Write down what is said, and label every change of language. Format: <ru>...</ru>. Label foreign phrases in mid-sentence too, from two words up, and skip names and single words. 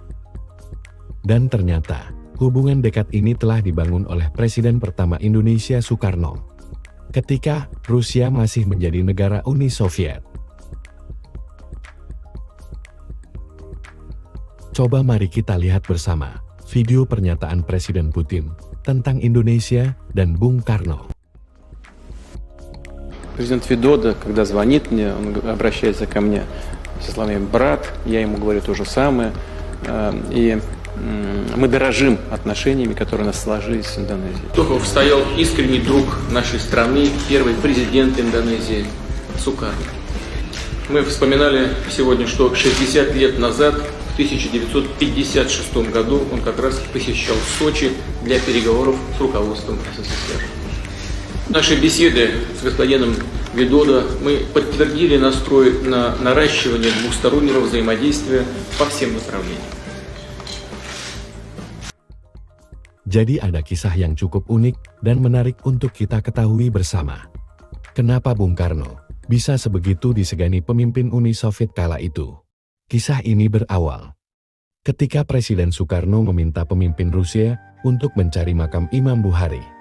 <id>Dan ternyata, hubungan dekat ini telah dibangun oleh Presiden pertama Indonesia Soekarno ketika Rusia masih menjadi negara Uni Soviet. Coba mari kita lihat bersama video pernyataan Presiden Putin tentang Indonesia dan Bung Karno.</id> <ru>Президент Федода, когда звонит мне, он обращается ко мне со словами «брат», я ему говорю то же самое, и мы дорожим отношениями, которые у нас сложились с Индонезией. Тухов стоял искренний друг нашей страны, первый президент Индонезии Сукарно. Мы вспоминали сегодня, что 60 лет назад, в 1956 году, он как раз посещал Сочи для переговоров с руководством СССР. Наши беседы с господином Ведодо мы подтвердили настрой на наращивание двухстороннего взаимодействия по всем направлениям.</ru> <id>Jadi ada kisah yang cukup unik dan menarik untuk kita ketahui bersama. Kenapa Bung Karno bisa sebegitu disegani pemimpin Uni Soviet kala itu? Kisah ini berawal ketika Presiden Soekarno meminta pemimpin Rusia untuk mencari makam Imam Bukhari.</id>